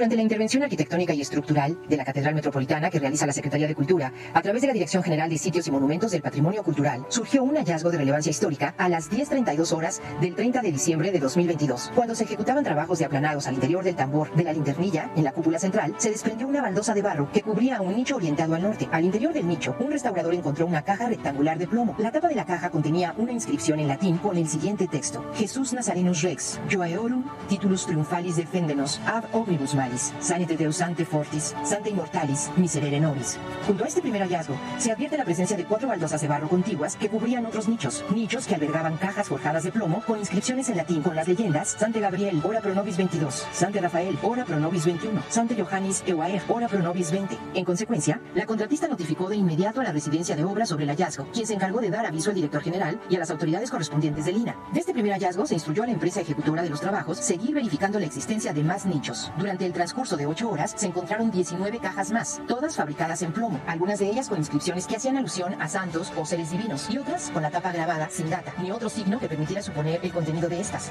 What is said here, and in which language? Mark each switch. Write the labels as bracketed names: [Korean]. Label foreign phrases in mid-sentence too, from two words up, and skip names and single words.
[Spanish] Durante la intervención arquitectónica y estructural de la Catedral Metropolitana que realiza la Secretaría de Cultura, a través de la Dirección General de Sitios y Monumentos del Patrimonio Cultural, surgió un hallazgo de relevancia histórica a las 10:32 horas del 30 de diciembre de 2022. Cuando se ejecutaban trabajos de aplanados al interior del tambor de la linternilla, en la cúpula central, se desprendió una baldosa de barro que cubría un nicho orientado al norte. Al interior del nicho, un restaurador encontró una caja rectangular de plomo. La tapa de la caja contenía una inscripción en latín con el siguiente texto: [Latin] Jesús Nazarenus Rex, Joaeorum, titulus triunfalis defendenos, ab omnibus malis, sanite Deus ante fortis, sante immortalis, miserere nobis. [Spanish] Junto a este primer hallazgo, se advierte la presencia de 4 baldosas de barro contiguas que cubrían otros nichos que albergaban cajas forjadas de plomo con inscripciones en latín con las leyendas: [Latin] Sante Gabriel, ora pro nobis 22, Sante Rafael, ora pro nobis 21, Sante Johannis Euaer, ora pro nobis 20. [Spanish] En consecuencia, la contratista notificó de inmediato a la Residencia de Obras sobre el hallazgo, quien se encargó de dar aviso al director general y a las autoridades correspondientes del INAH. De este primer hallazgo se instruyó a la empresa ejecutora de los trabajos seguir verificando la existencia de más nichos. Durante el transcurso de 8 horas se encontraron 19 cajas más, todas fabricadas en plomo, algunas de ellas con inscripciones que hacían alusión a santos o seres divinos, y otras con la tapa grabada sin data, ni otro signo que permitiera suponer el contenido de estas.